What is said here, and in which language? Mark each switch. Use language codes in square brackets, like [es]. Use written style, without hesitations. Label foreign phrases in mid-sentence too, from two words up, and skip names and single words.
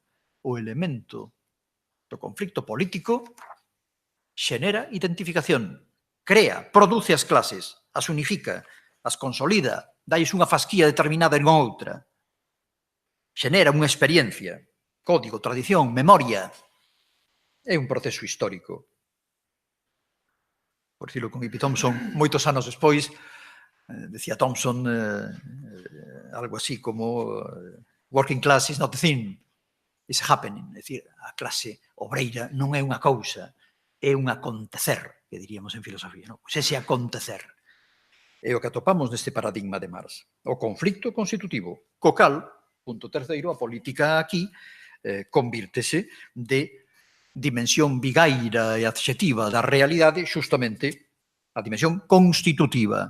[gl] O elemento do conflicto político xenera identificación, crea, produce as clases, as unifica, as consolida, dais unha fasquía determinada en outra, xenera unha experiencia, código, tradición, memoria. É un proceso histórico. Por dicirlo con E.P. Thompson, moitos anos despois, decía Thompson algo así como [en] working class is not a thing, it's happening. [gl] É dicir, a clase obreira non é unha cousa, é un acontecer, que diríamos en filosofía. Pois ese acontecer é o que atopamos neste paradigma de Marx. O conflicto constitutivo, co cal, punto terceiro, a política aquí convírtese de dimensión vigaira e adxetiva da realidade xustamente a dimensión constitutiva.